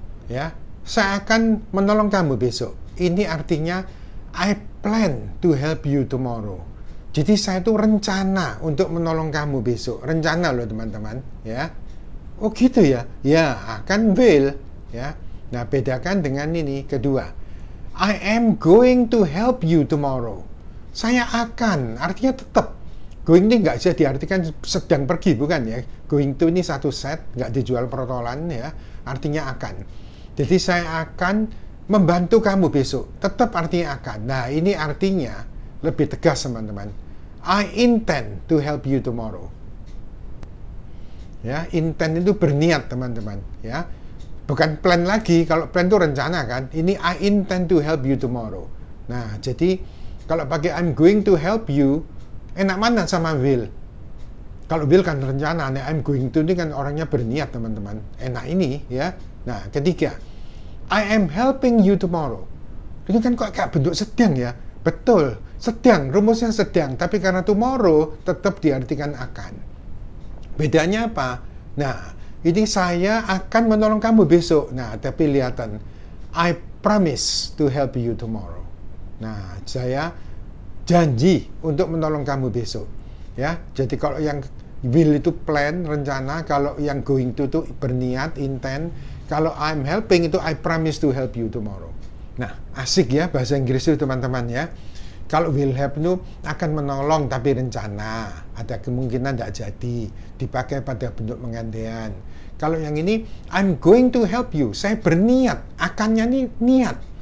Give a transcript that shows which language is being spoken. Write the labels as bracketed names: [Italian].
[Indonesian] Ya, saya akan menolong kamu besok. Ini artinya [English] I plan to help you tomorrow. [Indonesian] Jadi saya itu rencana untuk menolong kamu besok. Rencana loh teman-teman, ya. Oh gitu ya? Ya, akan will, ya. Nah, bedakan dengan ini kedua. [English] I am going to help you tomorrow. [Indonesian] Saya akan, artinya tetap. Going ini nggak bisa diartikan sedang pergi, bukan ya. Going to ini satu set, nggak dijual protolan ya. Artinya akan. Jadi saya akan membantu kamu besok. Tetap artinya akan. Nah, ini artinya lebih tegas teman-teman. [English] I intend to help you tomorrow. [Indonesian] Ya, intend itu berniat teman-teman. Ya, bukan plan lagi. Kalau plan itu rencana kan. [English] Ini I intend to help you tomorrow. [Indonesian] Nah, jadi kalau pakai [English] I'm going to help you, [Indonesian] enak mana sama will? Kalau will kan rencana, nah I'm going to ini kan orangnya berniat teman-teman. Enak ini ya. Nah, ketiga, [English] I am helping you tomorrow. [Indonesian] Ini kan kok kayak bentuk sedang ya. Betul, sedang, rumusnya sedang. Tapi karena tomorrow tetap diartikan akan. Bedanya apa? Nah, ini saya akan menolong kamu besok. Nah, tapi lihatan, [English] I promise to help you tomorrow. [Indonesian] Nah, saya janji untuk menolong kamu besok. Ya, jadi kalau yang will itu plan, rencana. Kalau yang going to itu berniat, intent. [English] Kalau I'm helping itu I promise to help you tomorrow. [Indonesian] Nah, asik ya bahasa Inggris itu teman-teman ya. Kalau will help itu akan menolong tapi rencana. Ada kemungkinan tidak jadi. Dipakai pada bentuk pengandaian. Kalau yang ini, [English] I'm going to help you. [Indonesian] Saya berniat. Akannya ini niat.